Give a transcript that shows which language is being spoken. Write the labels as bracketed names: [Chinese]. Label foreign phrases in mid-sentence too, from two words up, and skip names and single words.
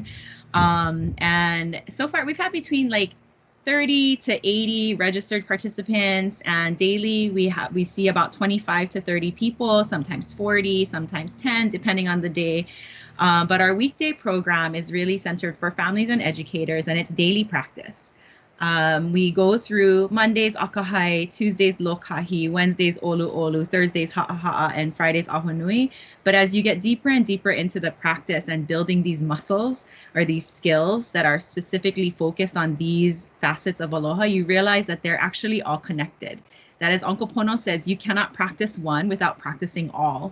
[English] And so far we've had between like 30 to 80 registered participants, and daily we see about 25 to 30 people, sometimes 40, sometimes 10, depending on the day. But our weekday program is really centered for families and educators, and it's daily practice. We go through Mondays Akahai, Tuesdays Lokahi, Wednesdays Oluʻolu, Thursdays Haʻahaʻa, and Fridays Ahonui. But as you get deeper and deeper into the practice and building these muscles or these skills that are specifically focused on these facets of aloha, you realize that they're actually all connected. That, as Uncle Pono says, you cannot practice one without practicing all.